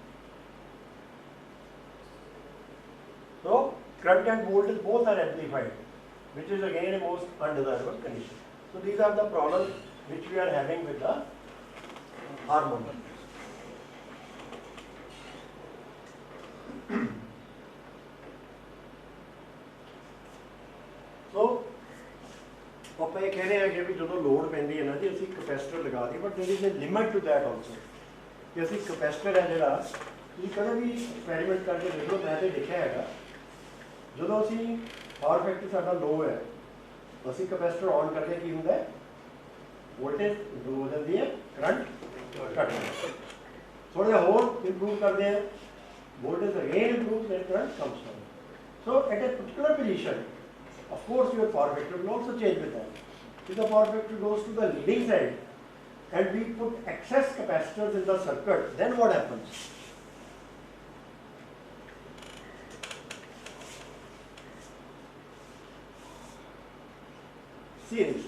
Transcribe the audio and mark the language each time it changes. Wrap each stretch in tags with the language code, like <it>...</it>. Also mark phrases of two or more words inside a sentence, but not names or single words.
<en>So current and voltage both are amplified, which is again a most undesirable condition. So these are the problems which we are having with the harmonic.</en> <pa>So ਆਪਾਂ ਇਹ ਕਹਿ ਰਹੇ ਹਾਂ ਕਿ ਵੀ ਜਦੋਂ ਲੋਡ ਪੈਂਦੀ ਹੈ ਨਾ ਜੀ ਅਸੀਂ ਕਪੈਸਿਟਰ ਲਗਾ ਦਈਏ,</pa> <en>but there is a limit to that also</en> <pa>ਕਿ ਅਸੀਂ ਕਪੈਸਿਟਰ ਹੈ ਜਿਹੜਾ ਤੁਸੀਂ ਕਦੇ ਵੀ ਐਕਸਪੈਰੀਮੈਂਟ ਕਰਕੇ ਦੇਖ ਲਓ, ਮੈਂ ਤੇ ਦੇਖਿਆ ਹੈਗਾ ਜਦੋਂ ਅਸੀਂ</pa> <en>power factor</en> <pa>ਸਾਡਾ ਲੋ ਹੈ ਅਸੀਂ</pa> <en>capacitor on</en> <pa>ਕਰਕੇ ਕੀ ਹੁੰਦਾ ਹੈ</pa> <en>voltage improve</en> <pa>ਹੋ ਜਾਂਦੀ ਹੈ, ਕਰੰਟ ਘਟ ਜਾਂਦਾ ਹੈ। ਥੋੜਾ ਜਿਹਾ ਹੋਰ ਇੰਪਰੂਵ ਕਰਦੇ ਹਾਂ,</pa> <en>voltage again improves and current comes down. So at a particular position, of course your power factor will also change with that. If the power factor goes to the leading side and we put excess capacitors in the circuit, then what happens? See this.</en>